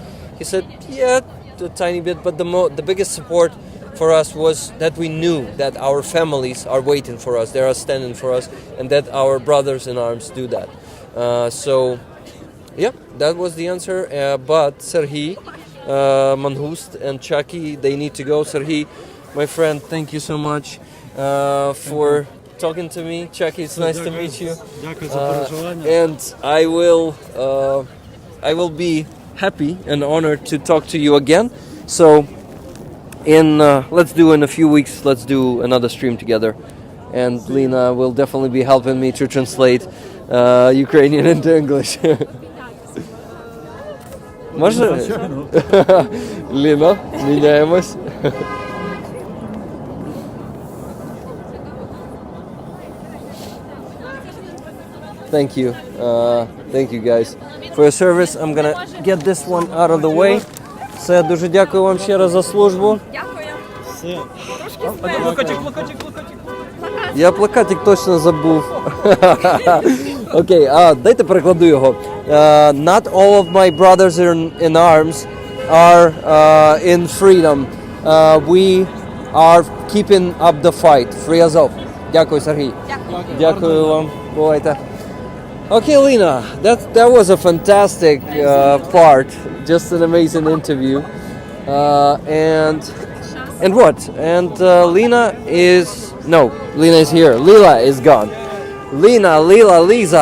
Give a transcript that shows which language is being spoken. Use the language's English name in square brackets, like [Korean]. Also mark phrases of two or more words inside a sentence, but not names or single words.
[English] He said, yeah, a tiny bit, but the biggest support for us was that we knew that our families are waiting for us, they are standing for us, and that our brothers in arms do that. So, yeah, that was the answer. But Serhiy, Manhust, and Chucky, they need to go. Serhiy, my friend, thank you so much for talking to me. Chucky, it's nice to meet you. [Ukrainian] Дякую за переживання. [English] And I will be happy and honored to talk to you again. So, let's do in a few weeks. Let's do another stream together, and Lena will definitely be helping me to translate Ukrainian into English. [Ukrainian] Може? Ліна, міняємось. [English] Thank you. Thank you guys for your service. I'm gonna get this one out of the way. [Ukrainian] Все, дуже дякую вам ще раз за службу. Все. Я плакатик точно забув. Окей, дайте перекладу його. [English] Not all of my brothers in arms are in freedom. We are keeping up the fight. [Ukrainian] Free Azov. Дякую, Сергій. Дякую вам. Бувайте. [English] Okay, Lena, that was a fantastic part. Just an amazing interview. And what? And Lena is here. Lila is gone. Lena, Lila, Lisa.